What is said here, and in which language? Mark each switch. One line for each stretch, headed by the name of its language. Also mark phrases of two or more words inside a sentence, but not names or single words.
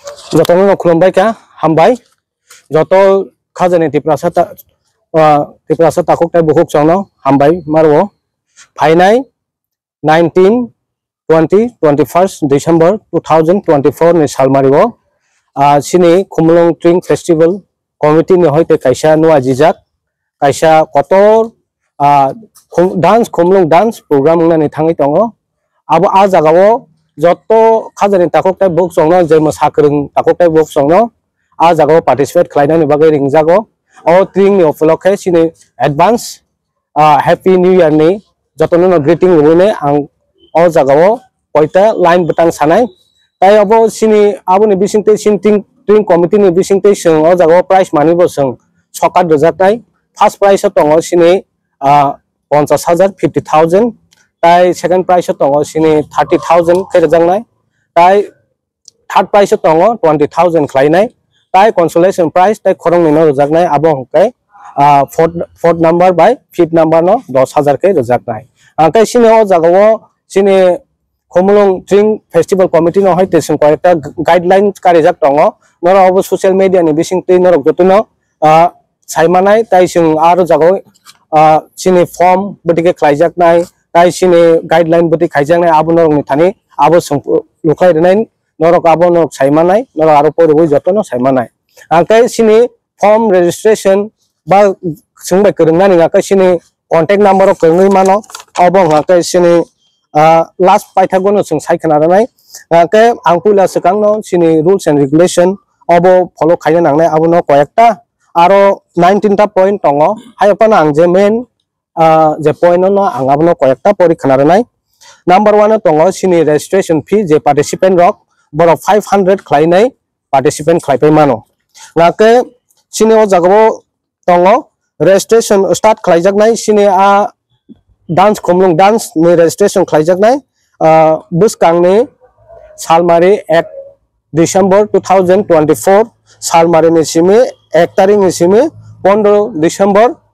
Kok Borok: Jotono khulumbai ka hambai joto khajani tiprasa takok tai buhuk chongno hambai marwo phainai 19 20 21st December 2024 ni salmariwo sini khumlong string festival committee ni hoite kaisa nuwa jijak kaisa kotor dance khumlong
English: dance program
Kok Borok: nani thangi tongo abo a jagao joto khajani takok tai buhuk chongno je mosakrung takok tai buhuk chongno a jagao participate khlainani bagai ringjago o string ni opolokhe sini
English: advance happy new year
Kok Borok: ni jotono greeting rune ang o jagao koita line butang sanai tai abo sini aboni bisingte sinting string committee ni bisingte sing o jagao
English: prize money
Kok Borok: bo sing sokat dojaknai
English: first prize
Kok Borok: tongo sini 50,000 50,000 tai
English: second prize
Kok Borok: tongo sini 30,000 khejangnai tai
English: third prize
Kok Borok: tongo 20,000 khlainai tai
English: consolation prize
Kok Borok: tai khorong ni no rojaknai abo hongkai
English: fourth number by fifth number
Kok Borok: no 10,000 ke rojaknai angkai sini o jagao sini khumlong string festival committee no hoite sing koyekta guidelines karijak tongo noro obo
English: social media
Kok Borok: ni bisingte norok jotono saimanai tai sing aro jagao sini form botike khlaijak nai tai sini guideline boti khaijak nai abo norok ni thani abo sing lukai renai norok abo norok saimanai norok aro poriboi jotono saimanai angkai sini form registration ba singbai kerungnani angkai sini
English: contact number
Kok Borok: ok kerungoi mano abo angkai sini last paithagono sing saikhananai angkai angpula sekangno sini rules
English: and regulation
Kok Borok: abo follow khaina nangnai abo no koyekta aro 19 ta point tongo hayapana ang je main je point no ang abo no koyekta porikhananai number 1 tongo sini
English: registration fee
Kok Borok: je participant rok boro 500 khlainai participant khlaipai mano ngake sini o jagao tongo
English: registration start
Kok Borok: khlaijaknai sini dance khumlong dance ni registration khlaijaknai buskangni salmari 1 December 2024 salmari ni simi 1 tarik ni simi 15 December